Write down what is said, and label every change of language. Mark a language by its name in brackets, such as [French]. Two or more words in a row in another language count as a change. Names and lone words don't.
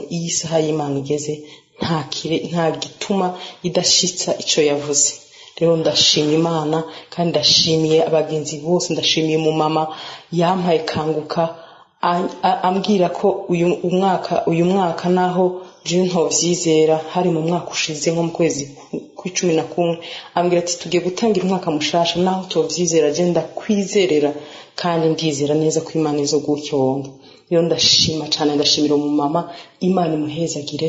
[Rundi] Iyi saha y'Imana igeze, nta gituma idashitsa icyo yavuze. Rero ndashima Imana, kandi ndashimiye abagenzi bose. Ndashimiye mu mama yampaye kanguka ambwira ko uyu mwaka naho je ntovyizera, hari mu mwaka ushize nko mu kwezi kwa 11, ambwira ati tugiye gutangira umwaka mushasha, naho tovyizera je ndakwizerera, kandi ndizera neza ko Imana izo gucyondo. Rero ndashima cyane, ndashimira mu mama, Imana imuhezagire.